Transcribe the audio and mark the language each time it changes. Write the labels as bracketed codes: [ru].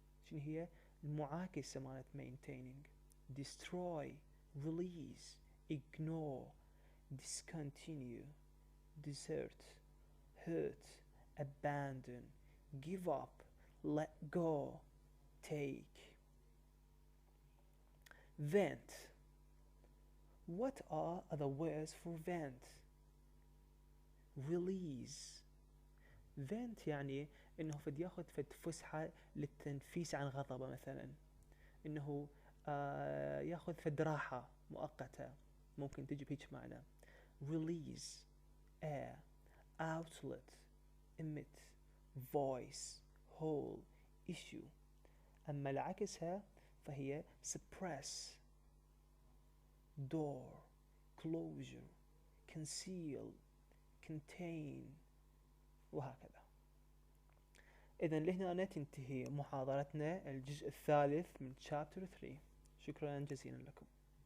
[ar] شنو هي المعاكسة مالت [en] maintaining؟ destroy, release, ignore, discontinue, desert, hurt, abandon, give up, let go, take. vent. What are other words for vent? release. [ar] vent يعني انه فد ياخذ فد فسحة للتنفيس عن غضبه، مثلا انه ياخذ فد راحة مؤقتة، ممكن تجي بهيج معنى. [en] release air, outlet, emit, voice, whole, issue. [ar] أما العكسها فهي [en] suppress, door, closure, conceal, contain وهكذا. [ar] إذن لهنا تنتهي محاضرتنا الجزء الثالث من chapter 3. شكرا جزيلا لكم.